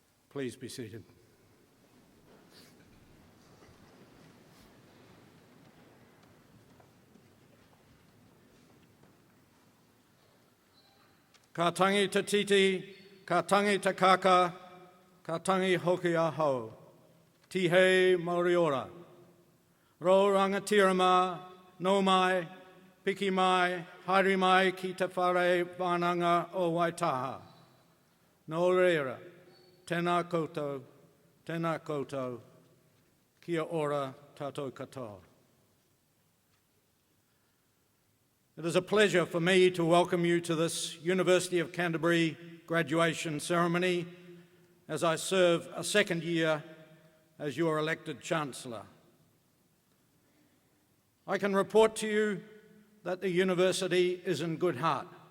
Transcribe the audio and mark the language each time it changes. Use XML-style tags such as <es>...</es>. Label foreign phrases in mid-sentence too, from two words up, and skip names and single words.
<en>Please be seated.</en> <mi>Ka tangi te titi, ka tangi te kaka, ka tangi hoki ahau. Tihei Mauriora. Ro rangatirama, no mai, piki mai, haere mai ki te whare wānanga o Waitaha. No reira, tēnā koutou, kia ora tātou katoa.</mi> <en>It is a pleasure for me to welcome you to this University of Canterbury graduation ceremony as I serve a second year as your elected Chancellor. I can report to you that the university is in good heart.</en>